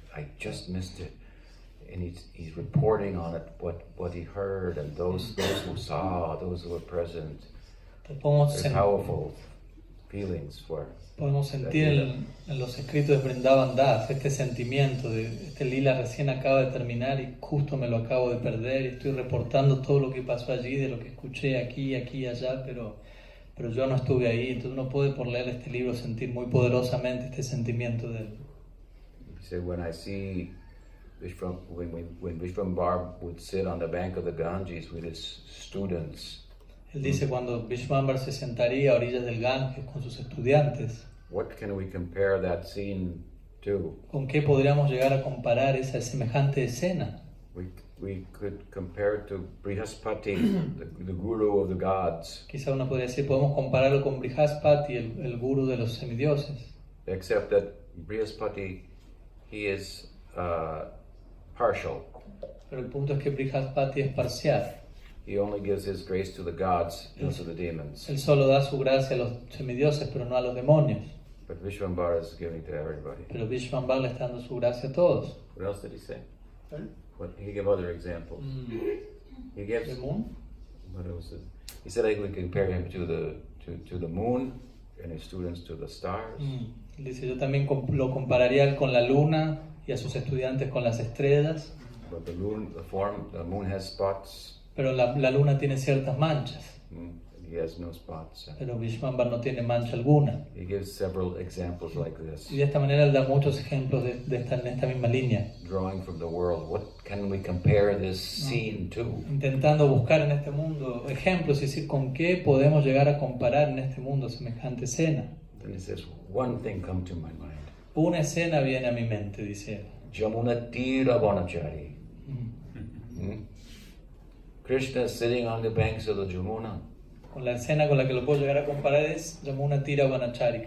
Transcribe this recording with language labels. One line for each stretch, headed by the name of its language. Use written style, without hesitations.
English: I just missed it. And he's reporting on it, what he heard, and those who saw, those who were present. Very powerful. feelings for.
Spanish: Podemos sentir en los escritos de Vrindavan Das este sentimiento de este lila recién acaba de terminar y justo me lo acabo de perder y estoy reportando todo lo que pasó allí, de lo que escuché aquí y allá, pero yo no estuve ahí. Entonces uno puede, por leer este libro, sentir muy poderosamente este sentimiento de él.
English: He said, when I see when Vishwambar would sit on the bank of the Ganges with his students,
Spanish: Él dice cuando Vishwambar se sentaría a orillas del Ganges con sus estudiantes,
English: what can we compare that scene to?
Spanish: ¿con qué podríamos llegar a comparar esa semejante escena?
English: We could compare it to Brihaspati, the guru of the gods.
Spanish: Quizá uno podría decir, podemos compararlo con Brihaspati, el guru de los semidioses.
English: Except that Brihaspati, he is partial.
Spanish: Pero el punto es que Brihaspati es parcial.
English: He only gives his grace to the gods, not to the demons.
Spanish: Él solo da su gracia a los semidioses, pero no a los demonios.
English: But Vishwambar is giving to everybody.
Spanish: Pero Vishwambar le está dando su gracia a todos.
English: What else did he say? He gave other examples. He gives. ¿The moon? What else? He said I would compare him to the moon, and his students to the stars.
Spanish: Dice, yo también lo compararía con la luna y a sus estudiantes con las estrellas.
English: But the moon has spots.
Spanish: Pero la luna tiene ciertas manchas.
English: He has no spots.
Spanish: Pero Vishwambar no tiene mancha alguna.
English: He gives several examples like this.
Spanish: Y de esta manera él da muchos ejemplos en esta misma línea.
English: Drawing from the world, what can we compare this scene to?
Spanish: Intentando buscar en este mundo ejemplos y decir con qué podemos llegar a comparar en este mundo semejante escena.
English: Then he says, one thing come to my mind.
Spanish: Una escena viene a mi mente, dice él.
Sanskrit: Jamuna Tira Bonachari.
English: Krishna is sitting on the banks of the Jamuna.
Spanish: Con la escena con la que lo puedo llegar a comparar es
Sanskrit: Yamuna Tira Vanachari.